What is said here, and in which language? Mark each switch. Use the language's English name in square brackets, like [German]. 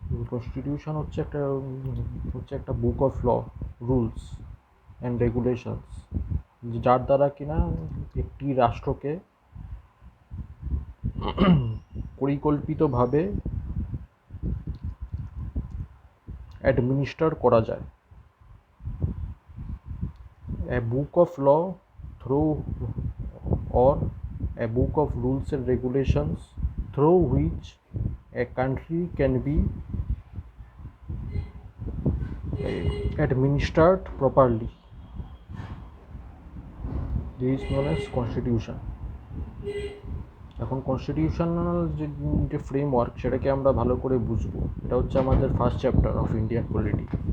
[Bangla] Constitution হচ্ছে একটা [English] book of law, rules and regulations, [Bangla] যার দ্বারা কিনা একটি রাষ্ট্রকে পরিকল্পিতভাবে অ্যাডমিনিস্টার করা যায়। [English] A book of law through or a book of rules and regulations through which a country can be administered properly. This is known as constitution. [Bangla] এখন constitutional যে ফ্রেমওয়ার্ক সেটাকে আমরা ভালো করে বুঝবো। এটা হচ্ছে আমাদের [English] First chapter of Indian polity.